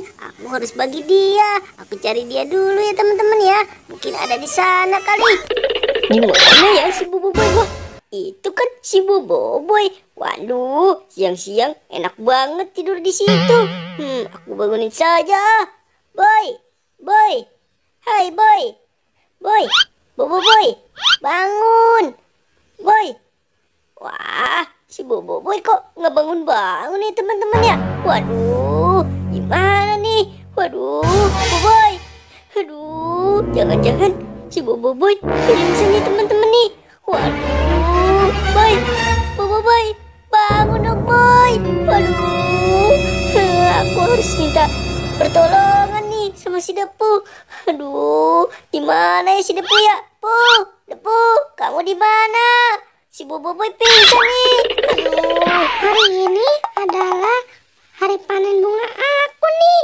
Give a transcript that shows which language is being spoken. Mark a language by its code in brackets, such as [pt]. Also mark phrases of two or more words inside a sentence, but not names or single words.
[id] Aku harus bagi dia. Aku cari dia dulu ya teman-teman ya. Mungkin ada di sana kali. Di mana ya si Boboiboy? Wah, itu kan si Boboiboy. Waduh, siang-siang enak banget tidur di situ. Aku bangunin saja. Boy, boy, hai boy, boy, Boboiboy, bangun, boy. Wah, si Boboiboy kok nggak bangun-bangun nih teman-teman ya? Waduh, gimana nih? Waduh, Boboiboy. Aduh, jangan-jangan si Boboiboy pingsan nih teman-teman nih. Waduh, boy, Boboiboy, bangun dong boy. Waduh, aku harus minta pertolongan nih sama si Depu. Aduh, gimana ya si Depu ya? Depu, kamu di mana? Si Boboiboy pingsan nih. Aduh, Hari ini adalah hari panen bunga aku nih.